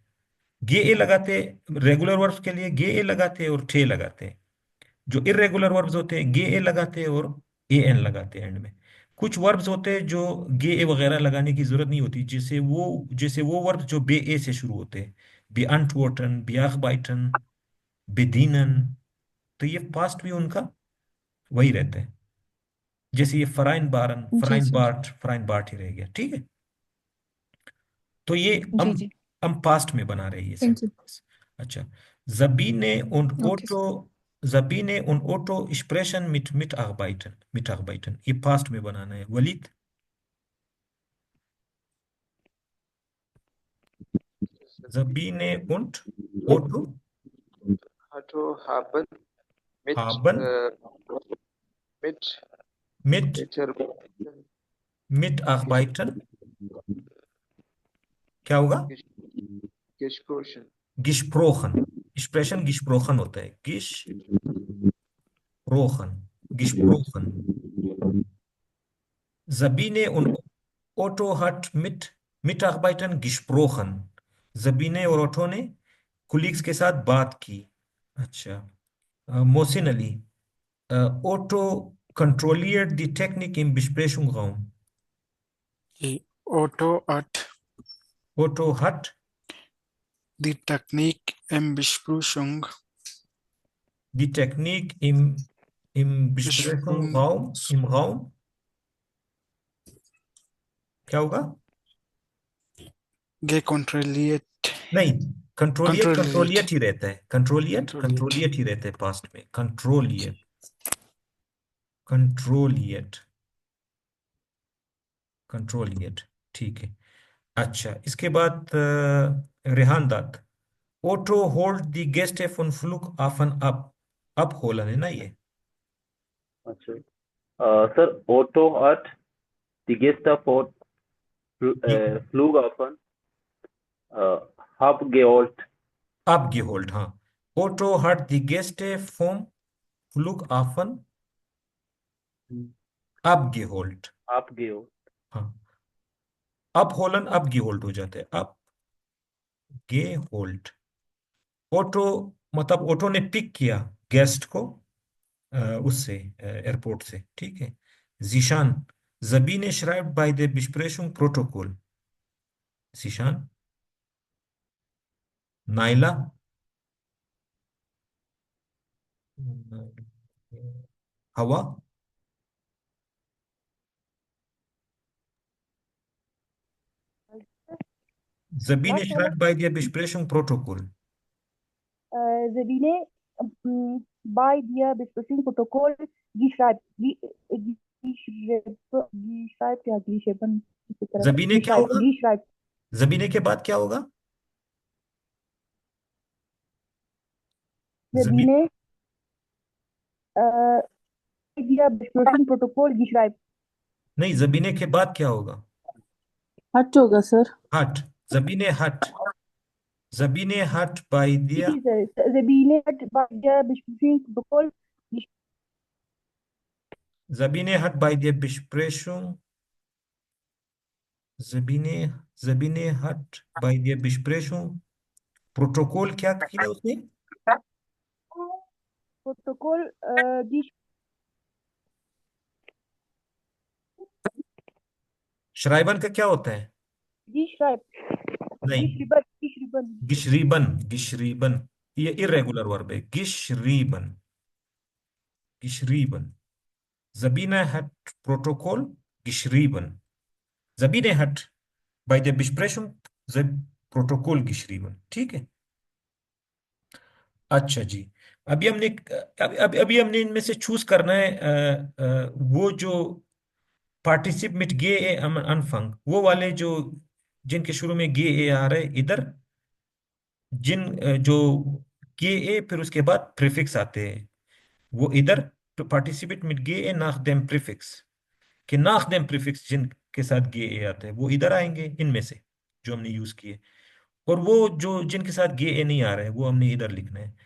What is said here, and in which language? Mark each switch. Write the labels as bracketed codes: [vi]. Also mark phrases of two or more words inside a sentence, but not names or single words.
[hi] गे ए लगाते हैं [en] regular verbs [hi] के लिए, गे ए लगाते हैं और थे लगाते हैं. जो [en] irregular verbs [hi] होते हैं गे ए लगाते हैं और ए एन लगाते हैं एंड में. कुछ वर्ब्स होते हैं जो गे ए वगैरह लगाने की जरूरत नहीं होती, जैसे वो वर्ब्स जो बे ए से शुरू होते हैं, [de] beantworten, bearbeiten, bedienen. [hi] तो ये पास्ट भी उनका वही रहता है. जैसे ये vereinbart ही रह गया, ठीक है. तो ये हम पास्ट में बना रहे हैं ये सेंटेंस. अच्छा, [de] Sabine und Otto sprechen mit Mitarbeitern. [hi] ये पास्ट में बनाना है. वलीद? [de] Sabine und Otto haben [hi] Mitarbeitern क्या होगा? [de] gesprochen. gesprochen [hi] होता है. [de] gesprochen. Sabine und Otto hat mit Mitarbeitern gesprochen. [hi] Sabine और ओटो ने कुलीग्स के साथ बात की. अच्छा, मोहसिन अली. [de] Otto kontrolliert die Technik im Besprechungsraum. Otto hat die Technik im Besprechung. Die Technik im Besprechungsraum. Im Raum [hi] क्या होगा? [de] Gekontrolliert. [hi] नहीं, कंट्रोलिएट ही रहता है. कंट्रोलिएट ही रहता है पास्ट में. कंट्रोलिएट, ठीक है. अच्छा, इसके बाद रेहान दाद. [de] Otto holt die Gäste von Flughafen ab. [hi] abholen है ना ये. [de] अच्छा, सर Otto hat die Gäste von Flughafen abgeholt. [hi] हाँ. [de] Otto hat die Gäste vom Flughafen abgeholt. [hi] आप गए हो। हाँ, अब होलन अब [de] ge holt [hi] हो जाते हैं, अब [de] ge holt. [hi] ऑटो मतलब ऑटो ने पिक किया गेस्ट को उससे एयरपोर्ट से, ठीक है। जीशान, [de] Sabine schreibt bei der Besprechung Protokoll. [hi] जीशान, नाइला, हवा, Sabine [en] लास्ट वाला [de] schreibt bei der Besprechung Protokoll. Sabine bei der Besprechung Protokoll geschreibt, geschreibt या geschrieben [hi] इसी तरह Sabine क्या [de] geschreibt, [hi] होगा? [de] geschreibt [hi] Sabine के बाद क्या होगा? Sabine, [de] Sabine bei der Besprechung Protokoll geschreibt [hi] नहीं, Sabine के बाद क्या होगा? हट होगा सर। [de] Hat. Sabine hat. Sabine hat bei der, Sabine hat bei der Besprechung Protokoll Sabine hat bei der Besprechung, Sabine hat bei der Besprechung Protokoll [hi] क्या किया उसने? [de] Protokoll [hi] श्राइबन का क्या होता है? [de] geschreibt [hi] नहीं, [de] geschrieben [hi] गिशरीबन, गिशरीबन, ये [en] irregular verb [hi] है, गिशरीबन, गिशरीबन। [de] Sabine hat Protokoll geschrieben. Sabine hat bei der Besprechung das Protokoll geschrieben, [hi] ठीक है। अच्छा जी, अभी हमने इनमें से चूज करना है वो जो [de] Partizip mit ge e Anfang, [hi] वो वाले जो जिनके शुरू में गे ए आ रहे इधर, जिन जो गे ए फिर उसके बाद प्रीफिक्स आते हैं, वो इधर तो [de] Partizip mit ge e nach dem Präfix, [hi] कि [de] nach dem Präfix [hi] जिनके साथ गे ए आते हैं वो इधर आएंगे इनमें से जो हमने यूज किए, और वो जो जिनके साथ गे ए नहीं आ रहे हैं वो हमने इधर लिखना है।